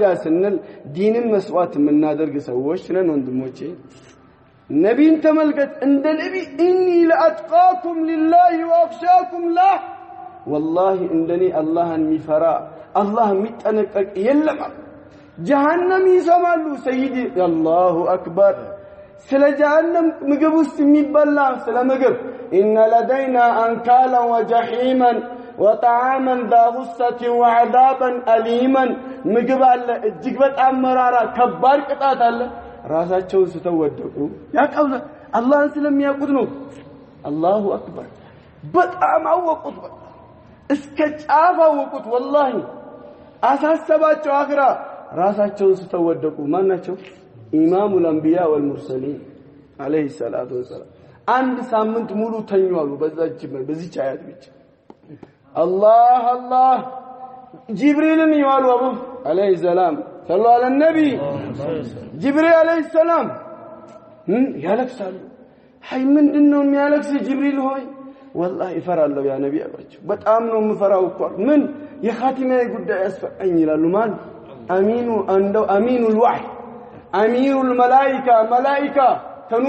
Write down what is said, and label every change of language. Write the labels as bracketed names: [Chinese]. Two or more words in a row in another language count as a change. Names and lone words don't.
[Amharic] ስንል ዲንን መስዋዕት የምናደርግ ሰዎች ነን ወንድሞቼ ነብይን ተመልከት እንደ ነብይ [Arabic] إني لأتقاكم لله وأخشاكم له والله [Amharic] እንደኔ አላህን የሚፈራ አላህ የሚጠነቀቅ የለም ጀሃነም ይሰማሉ [Arabic] سيدي الله أكبر [Amharic] ስለ ጀሃነም ምግብ ውስጥ የሚበላ ስለ ምግብ إن [Arabic] لدينا أنكالا وجحيما وطعاما ذا غصة وعذابا أليما [Amharic] ምግብ አለ እጅግ በጣም መራራ ከባድ ቅጣት አለ ራሳቸውን ስተወደቁ ያቀው አላህን ስለሚያውቁት ነው [Arabic] الله أكبر [Amharic] በጣም አወቁት እስከ ጫፍ አወቁት والله አሳሰባቸው አኺራ ራሳቸውን ስተወደቁ ማናቸው [Arabic] إمام الأنبياء والمرسلين عليه الصلاة والسلام [Amharic] አንድ ሳምንት ሙሉ ተኙአሉ በዚህ አያት ብቻ الله ጅብሪልን ይዋሉ አቡ [Arabic] عليه السلام صلوا على النبي جبريل عليه السلام [Amharic] ያለቅሳሉ ሃይ ምንድነው የሚያለቅስ ጅብሪል ሆይ والله ይፈራለሁ [Arabic] يا نبي [Amharic] አሏቸው በጣም ነው የምፈራው እኮ ምን የኻቲማዬ ጉዳይ ያስፈቀኝ ይላሉ ማን አሚኑ እንደው [Arabic] أمين الوحي أمير الملائكة [Amharic] ተኑር